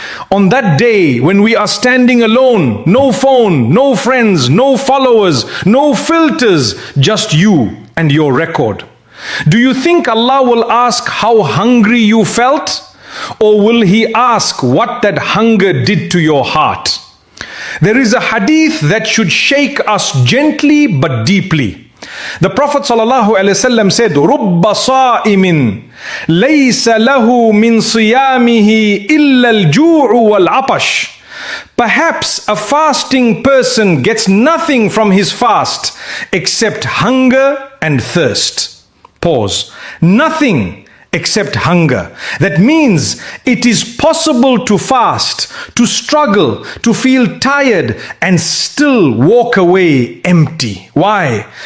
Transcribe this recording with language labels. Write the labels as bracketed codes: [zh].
[en] On that day when we are standing alone, no phone, no friends, no followers, no filters, just you and your record. Do you think Allah will ask how hungry you felt? Or will He ask what that hunger did to your heart? There is a hadith that should shake us gently but deeply. The Prophet ﷺ said, [ar] رُبَّ صَائِمٍ لَيْسَ لَهُ مِنْ صِيَامِهِ إِلَّا الْجُوعُ وَالْعَطَشِ. [en] Perhaps a fasting person gets nothing from his fast except hunger and thirst. Pause. Nothing except hunger. That means it is possible to fast, to struggle, to feel tired and still walk away empty. Why?